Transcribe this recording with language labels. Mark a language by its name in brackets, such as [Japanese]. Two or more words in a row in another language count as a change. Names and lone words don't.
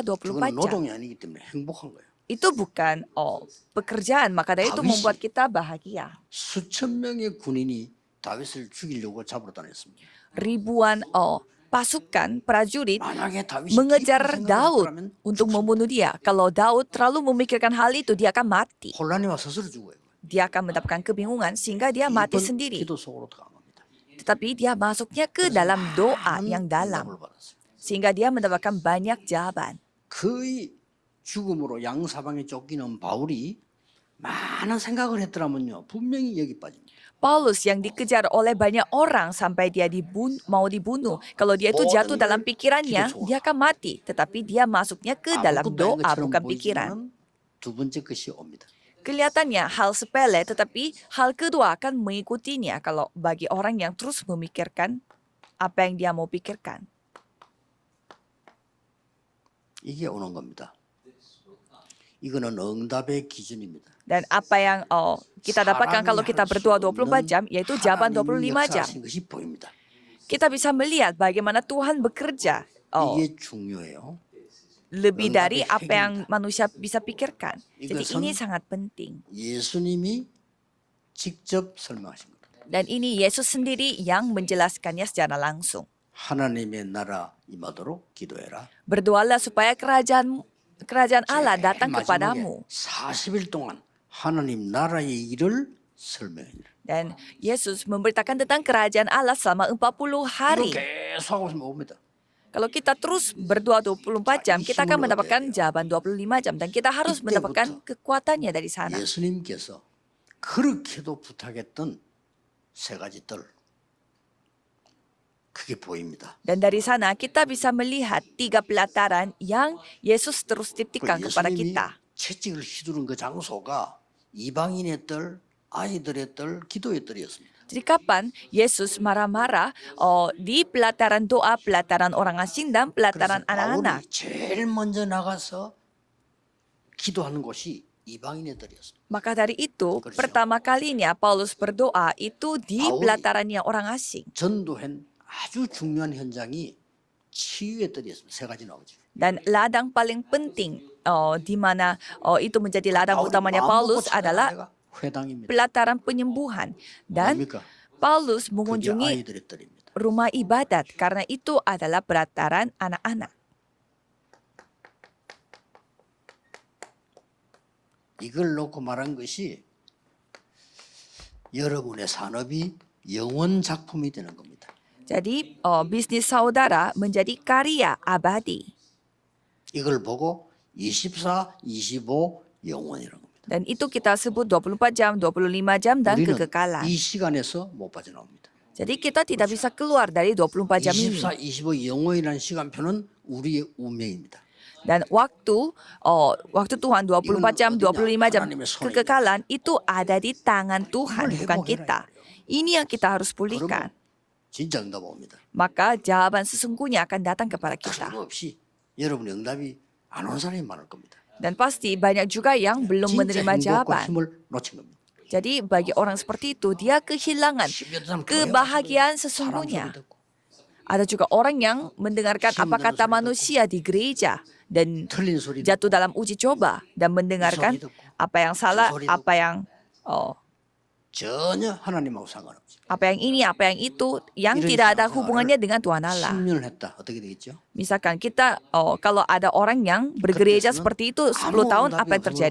[Korean] 그건 [Indonesian] 24 jam. [Korean] 노동이 아니기 때문에 행복한 거예요. [Indonesian] Itu bukan pekerjaan, maka dari itu [Korean] 다윗이 [Indonesian] membuat kita bahagia. [Korean] 수천 명의 군인이 다윗을 죽이려고 잡으러 다녔습니다. [Indonesian] Ribuan pasukan prajurit [Korean] 만약에 다윗이 [Indonesian] mengejar [Korean] 깊은 생각을 [Indonesian] Daud [Korean] 했더라면 [Indonesian] untuk membunuh dia. Kalau Daud terlalu memikirkan hal itu, dia akan mati. [Korean] 혼란이 와 스스로 죽어요. [Indonesian] Dia akan mendapatkan kebingungan sehingga dia mati [Korean] 이번 [Indonesian] sendiri. [Korean] 기도 속으로 들어간 겁니다. [Indonesian] Tetapi dia masuknya ke dalam doa yang dalam. [Korean] 응답을 받았어요. [Indonesian] Sehingga dia mendapatkan banyak jawaban. [Korean] 거의 죽음으로 양사방에 쫓기는 바울이 많은 생각을 했더라면요. 분명히 여기 빠집니다. [Indonesian] Paulus yang dikejar oleh banyak orang sampai dia mau dibunuh. Kalau dia itu jatuh dalam pikirannya, dia akan mati. Tetapi dia masuknya ke dalam [Korean] 아무것도 아닌 [Indonesian] doa, [Korean] 것처럼 [Indonesian] bukan pikiran. [Korean] 보이지만 두 번째 것이 옵니다. [Indonesian] Kelihatannya hal sepele, tetapi hal kedua akan mengikutinya kalau bagi orang yang terus memikirkan apa yang dia mau pikirkan. [Korean] 이게 오는 겁니다. 이거는 응답의 기준입니다. [Indonesian] Dan apa yang kita dapatkan kalau kita berdoa 24 jam, yaitu jawaban 25 jam. [Korean] 하나님이 역사하신 것이 보입니다. [Indonesian] Kita bisa melihat bagaimana Tuhan bekerja [Korean] 이게 중요해요. [Indonesian] lebih dari apa yang manusia bisa pikirkan. Jadi [Korean] 이것은 [Indonesian] ini sangat penting. [Korean] 예수님이 직접 설명하신 겁니다. [Indonesian] Dan ini Yesus sendiri yang menjelaskannya secara langsung. [Korean] 하나님의 나라 임하도록 기도해라. [Indonesian] Berdoalah supaya kerajaan Allah datang kepadamu. [Korean] 40일 동안 하나님 나라의 일을 설명해라. [Indonesian] Dan Yesus memberitakan tentang kerajaan Allah selama 40 hari. [Korean] 이거 계속 하고 있으면 옵니다. [Indonesian] Kalau kita terus berdoa 24 jam, kita akan mendapatkan jawaban 25 jam. Dan kita harus mendapatkan kekuatannya dari sana. [Korean] 예수님께서 그렇게도 부탁했던 세 가지 뜰. 그게 보입니다. [Indonesian] Dan dari sana kita bisa melihat 3 pelataran yang Yesus terus titipkan kepada [Korean] 예수님이 [Indonesian] kita. [Korean] 채찍을 휘두른 그 장소가 이방인의 뜰, 아이들의 뜰, 기도의 뜰이었습니다. [Indonesian] Jadi kapan Yesus marah-marah di pelataran doa, pelataran orang asing, dan pelataran anak-anak. [Korean] 바울이 제일 먼저 나가서 기도하는 곳이 이방인의 뜰이었습니다. [Indonesian] Maka dari itu, pertama kalinya Paulus berdoa itu di pelatarannya orang asing. [Korean] 전도한 아주 중요한 현장이 치유의 뜰이었습니다. 세 가지 나오죠. [Indonesian] Dan ladang paling penting di mana itu menjadi ladang utamanya Paulus adalah [Korean] 회당입니다. [Indonesian] pelataran penyembuhan. Dan [Korean] 뭡니까? [Indonesian] Paulus [Korean] 그게 [Indonesian] mengunjungi [Korean] 아이들의 뜰입니다. [Indonesian] rumah ibadat karena itu adalah pelataran anak-anak. [Korean] 이걸 놓고 말한 것이 여러분의 산업이 영원 작품이 되는 겁니다. [Indonesian] Jadi bisnis saudara menjadi karya abadi. [Korean] 이걸 보고 24, 25 영원이라는 겁니다. [Indonesian] Dan itu kita sebut 24 jam, 25 jam, dan [Korean] 우리는 [Indonesian] kekekalan. [Korean] 이 시간에서 못 빠져나옵니다. [Indonesian] Jadi kita tidak bisa keluar dari 24 jam ini. [Korean] 24, 25 영원이라는 시간표는 우리의 운명입니다. [Indonesian] Dan waktu Tuhan 24 jam, 25 jam kekekalan itu ada di tangan Tuhan, bukan kita. Ini yang kita harus pulihkan. [Korean] 진짜 응답 옵니다. [Indonesian] Maka jawaban sesungguhnya akan datang kepada kita. [Korean] 틀림없이 여러분의 응답이 안 온 사람이 많을 겁니다. [Indonesian] Dan pasti banyak juga yang belum [Korean] 진짜 [Indonesian] menerima [Korean] 행복과 [Indonesian] jawaban. [Korean] 힘을 놓친 겁니다. [Indonesian] Jadi bagi orang seperti itu, dia kehilangan kebahagiaan sesungguhnya. Ada juga orang yang mendengarkan apa kata manusia di gereja dan [Korean] 틀린 소리 [Indonesian] jatuh dalam uji coba dan mendengarkan apa yang salah, apa yang [Korean] 전혀 하나님하고 상관없죠. [Indonesian] apa yang ini, apa yang itu, yang tidak ada hubungannya dengan Tuhan Allah. [Korean] 10년을 했다. 어떻게 되겠죠? [Indonesian] Misalkan kita, kalau ada orang yang bergereja seperti itu 10 tahun, apa yang terjadi?